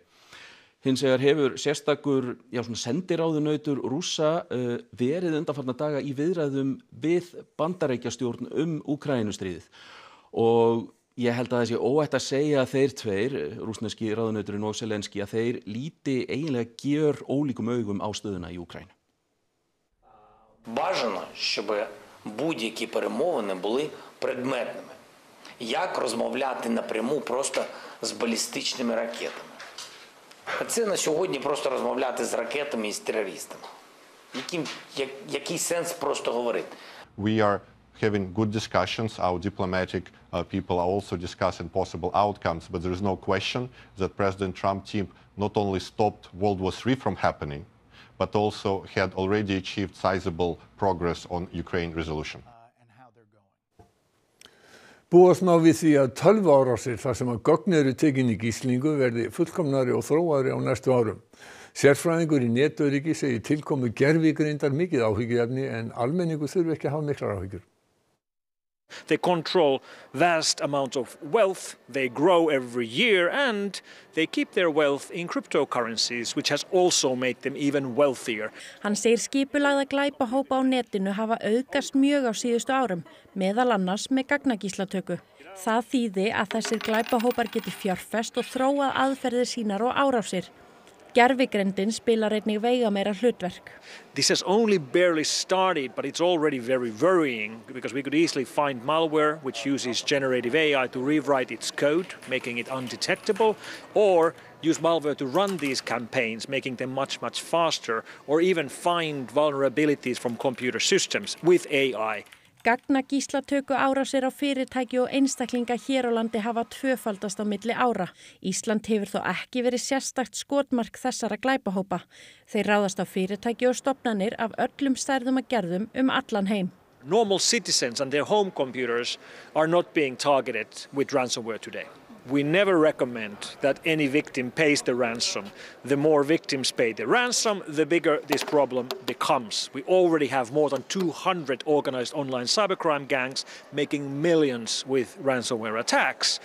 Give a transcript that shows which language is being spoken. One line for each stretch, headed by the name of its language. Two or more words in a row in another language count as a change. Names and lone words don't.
Icelandic: Hins vegar hefur sérstakur sendiráðunautur Rússa verið undanfarna daga í viðræðum við Bandaríkjastjórn Úkraínustríðið og ég held að það sé óhætt að segja að þeir tveir, rússneski ráðunauturinn og Zelenský, að þeir líti eiginlega gjör ólíkum augum á stöðuna í Úkraínu.
Ukrainian: Бажано, щоб будь-які перемовини були предметними. Як розмовляти напряму просто з балістичними ракетами? Це на сьогодні просто розмовляти з ракетами і з терористами. Який сенс просто говорити?
English: We are having good discussions. Our diplomatic people are also discussing possible outcomes, but there is no question that President Trump's team not only stopped World War III from happening, but also had already achieved sizable progress on Ukraine resolution.
Icelandic: Búast má við því að tölvuárásir þar sem að gögn eru tekin í gíslingu verði fullkomnari og þróaðri á næstu árum. Sérfræðingur í netöryggi segir tilkomu gervigreindar mikið áhyggjuefni en almenningur þurfi ekki að hafa miklar áhyggjur.
English: They control vast amounts of wealth, they grow every year and they keep their wealth in cryptocurrencies, which has also made them even wealthier.
Icelandic: Hann segir skipulagða glæpahópa á netinu hafa aukast mjög á síðustu árum, meðal annars með gagnagíslatöku. Það þýði að þessir glæpahópar geti fjárfest og þróað aðferðir sínar og árásir. Gervigreindin spilar einnig veigameira hlutverk.
English: This has only barely started, but it's already very worrying because we could easily find malware which uses generative AI to rewrite its code, making it undetectable, or use malware to run these campaigns, making them much, much faster, or even find vulnerabilities from computer systems with AI.
Icelandic: Gagnagíslatöku árásir á fyrirtæki og einstaklinga hér á landi hafa tvöfaldast á milli ára. Ísland hefur þó ekki verið sérstakt skotmark þessara glæpahópa. Þeir ráðast á fyrirtæki og stofnanir af öllum stærðum og gerðum allan heim.
English: Normal citizens and their home computers are not being targeted with ransomware today. We never recommend that any victim pays the ransom. The more victims pay the ransom, the bigger this problem becomes. We already have more than 200 organized online cybercrime gangs making millions with ransomware attacks.